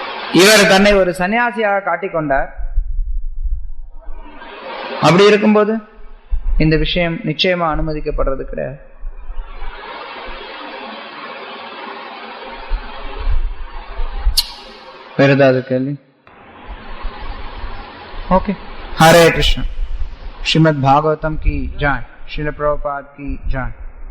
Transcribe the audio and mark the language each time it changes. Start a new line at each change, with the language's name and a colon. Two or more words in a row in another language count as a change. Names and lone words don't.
Tamil: இவர் தன்னை ஒரு சன்னியாசியாக காட்டிக்கொண்டார். அப்படி இருக்கும்போது இந்த விஷயம் நிச்சயமா அனுமதிக்கப்படுறது கிடையாது. வேற ஏதாவது கேள்வி?
Hindi: ओके, हरे कृष्ण। श्रीमद् भागवतम की जय, श्रील प्रभुपाद की जय।